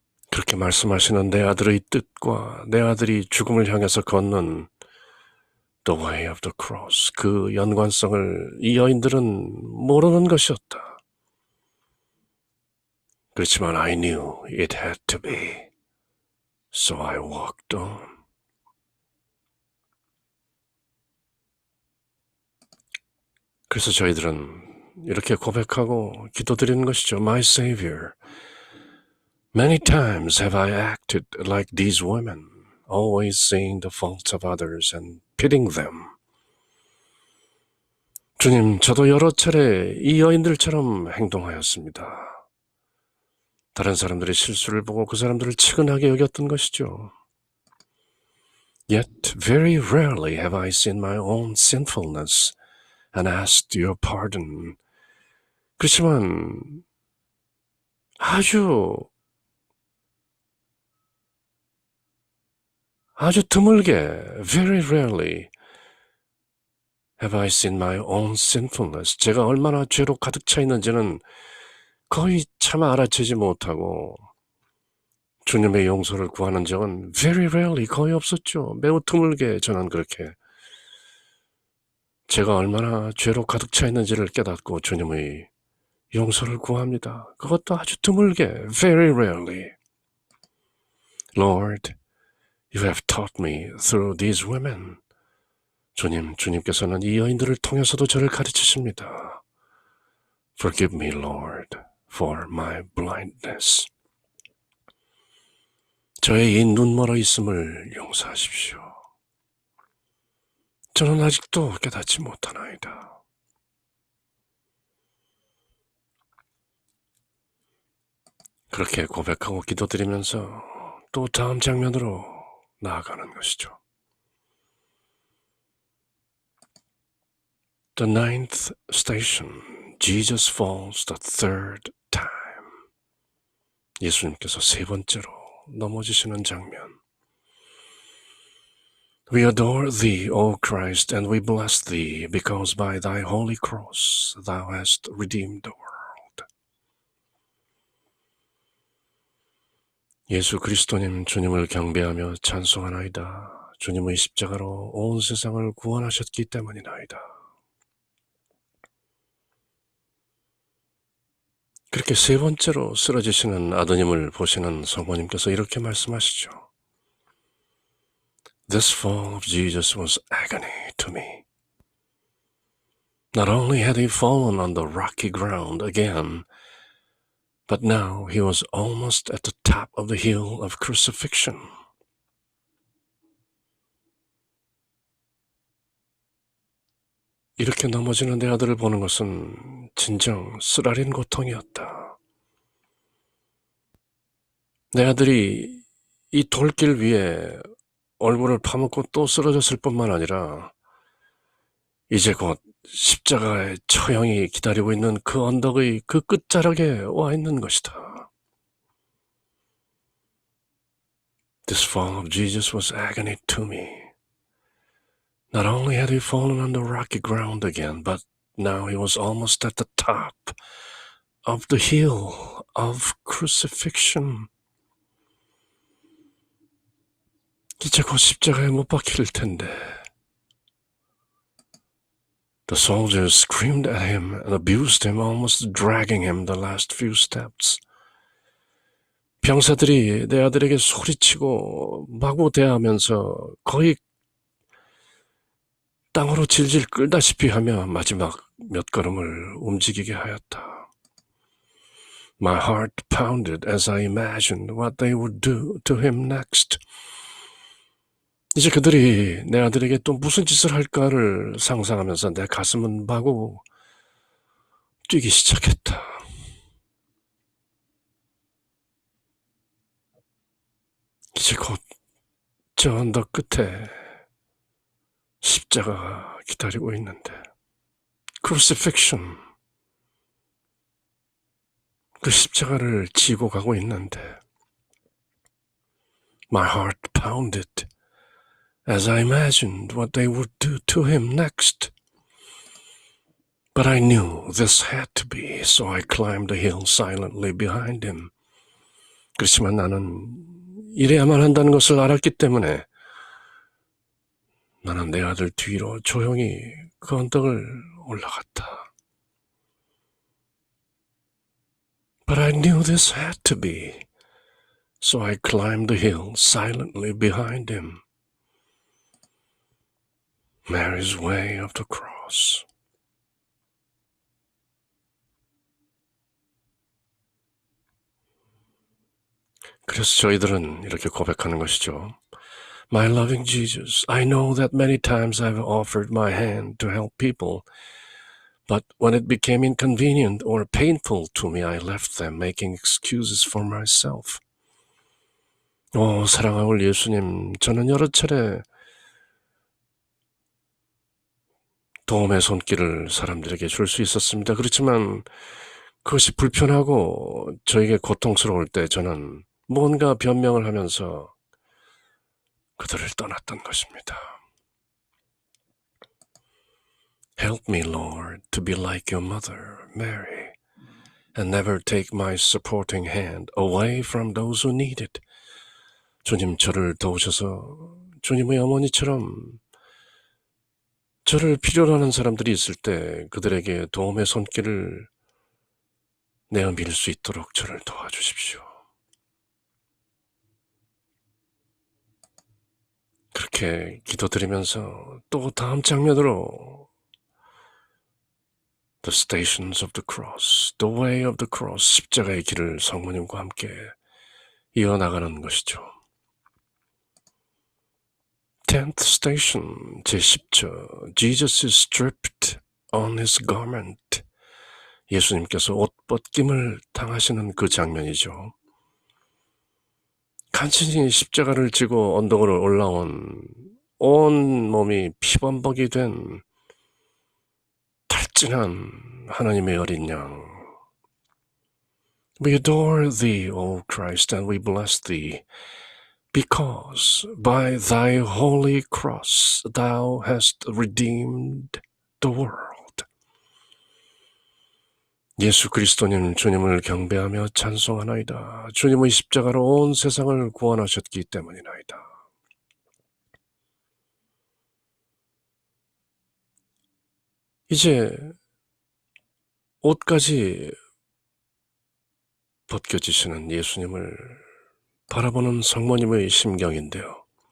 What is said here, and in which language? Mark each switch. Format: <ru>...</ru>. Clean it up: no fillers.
<ko>그렇게 말씀하시는 내 아들의 뜻과 내 아들이 죽음을 향해서 걷는</ko> <en>The way of the cross,</en> <ko>그 연관성을 이 여인들은 모르는 것이었다. 그렇지만</ko> <en>I knew it had to be, so I walked on.</en> <ko>그래서 저희들은 이렇게 고백하고 기도드리는 것이죠.</ko> <en>My Savior, many times have I acted like these women, always seeing the faults of others and pitying them.</en> <ko>주님, 저도 여러 차례 이 여인들처럼 행동하였습니다. 다른 사람들의 실수를 보고 그 사람들을 측은하게 여겼던 것이죠.</ko> <en>Yet very rarely have I seen my own sinfulness and asked your pardon.</en> <ko>그렇지만 아주 드물게</ko> <en>very rarely have I seen my own sinfulness.</en> <ko>제가 얼마나 죄로 가득 차 있는지는 거의 차마 알아채지 못하고 주님의 용서를 구하는 적은</ko> <en>very rarely</en> <ko>거의 없었죠. 매우 드물게 저는 그렇게 제가 얼마나 죄로 가득 차 있는지를 깨닫고 주님의 용서를 구합니다. 그것도 아주 드물게</ko> <en>very rarely. Lord, you have taught me through these women.</en> <ko>주님께서는 이 여인들을 통해서도 저를 가르치십니다.</ko> <en>Forgive me, Lord, for my blindness.</en> <ko>저의 이 눈멀어 있음을 용서하십시오. 저는 아직도 깨닫지 못하나이다. 그렇게 고백하고 기도드리면서 또 다음 장면으로 나아가는 것이죠.</ko> <en>The ninth station, Jesus falls the third time.</en> <ko>예수님께서 세 번째로 넘어지시는 장면.</ko> <en>We adore thee, O Christ, and we bless thee, because by thy holy cross thou hast redeemed the world.</en> <ko>예수 그리스도님, 주님을 경배하며 찬송하나이다. 주님의 십자가로 온 세상을 구원하셨기 때문이나이다. 그렇게 세 번째로 쓰러지시는 아드님을 보시는 성모님께서 이렇게 말씀하시죠.</ko> <en>This fall of Jesus was agony to me. Not only had he fallen on the rocky ground again, but now he was almost at the top of the hill of crucifixion.</en> <ko>이렇게 넘어지는 내 아들을 보는 것은 진정 쓰라린 고통이었다. 내 아들이 이 돌길 위에 얼굴을 파묻고 또 쓰러졌을 뿐만 아니라 이제 곧 십자가의 처형이 기다리고 있는 그 언덕의 그 끝자락에 와 있는 것이다.</ko> <en>This fall of Jesus was agony to me. Not only had he fallen on the rocky ground again, but now he was almost at the top of the hill of crucifixion.</en> <ko>이제 곧 십자가에 못 박힐 텐데.</ko> <en>The soldiers screamed at him and abused him, almost dragging him the last few steps.</en> <ko>병사들이 내 아들에게 소리치고 마구 대하면서 거의 땅으로 질질 끌다시피 하며 마지막 몇 걸음을 움직이게 하였다.</ko> <en>My heart pounded as I imagined what they would do to him next.</en> <ko>이제 그들이 내 아들에게 또 무슨 짓을 할까를 상상하면서 내 가슴은 마구 뛰기 시작했다. 이제 곧 저 언덕 끝에 십자가가 기다리고 있는데, crucifixion, 그 십자가를 지고 가고 있는데,</ko> <en>my heart pounded as I imagined what they would do to him next. But I knew this had to be, so I climbed the hill silently behind him.</en> <ko>그렇지만 나는 이래야만 한다는 것을 알았기 때문에 나는 내 아들 뒤로 조용히 그 언덕을 올라갔다.</ko> <en>But I knew this had to be, so I climbed the hill silently behind him. Mary's way of the cross.</en> <ko>그래서 저희들은 이렇게 고백하는 것이죠.</ko> <en>My loving Jesus, I know that many times I've offered my hand to help people, but when it became inconvenient or painful to me, I left them, making excuses for myself.</en> <ko>사랑하는 예수님, 저는 여러 차례 도움의 손길을 사람들에게 줄 수 있었습니다. 그렇지만 그것이 불편하고 저에게 고통스러울 때 저는 뭔가 변명을 하면서 그들을 떠났던 것입니다.</ko> <en>Help me, Lord, to be like your mother, Mary, and never take my supporting hand away from those who need it.</en> <ko>주님, 저를 도우셔서 주님의 어머니처럼 저를 필요로 하는 사람들이 있을 때 그들에게 도움의 손길을 내어밀 수 있도록 저를 도와주십시오. 그렇게 기도드리면서 또 다음 장면으로</ko> <en>The Stations of the Cross,</en> <ko>The Way of the Cross, 십자가의 길을 성모님과 함께 이어나가는 것이죠.</ko> <en>10th Station, 제10절, Jesus is stripped on his garment.</en> <ko>예수님께서 옷 벗김을 당하시는 그 장면이죠. 간신히 십자가를 지고 언덕으로 올라온 온 몸이 피범벅이 된 탈진한 하나님의 어린 양.</ko> <en>We adore thee, O Christ, and we bless thee, because by thy holy cross thou hast redeemed the world.</en> <ko>예수 그리스도님, 주님을 경배하며 찬송하나이다. 주님의 십자가로 온 세상을 구원하셨기 때문이나이다. 이제 옷까지 벗겨지시는 예수님을 바라보는 성모님의 심경인데요.</ko>